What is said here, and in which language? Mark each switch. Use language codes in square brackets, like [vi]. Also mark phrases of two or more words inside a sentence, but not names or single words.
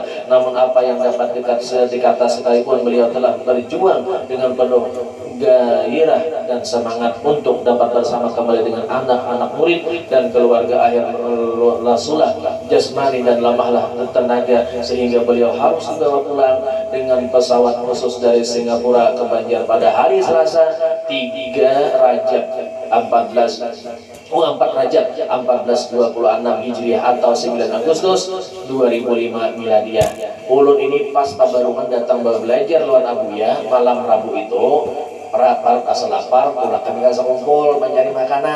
[id] Namun apa yang dapat dikata sekalipun beliau telah berjuang dengan penuh gairah dan semangat untuk dapat bersama kembali dengan anak-anak murid dan keluarga akhir Rasulullah jasmani dan lemahlah tenaga sehingga beliau harus dibawa pulang dengan pesawat khusus dari Singapura ke Banjar pada hari Selasa 3 Rajab 4 Rajab 1426 Hijriah atau 9 Agustus 2005 Miladiah. [bjn] Ulun ini pas tabarungan datang belajar lawan Abuya malam Rabu itu rapar asal lapar pulang kami kasih kumpul mencari makanan.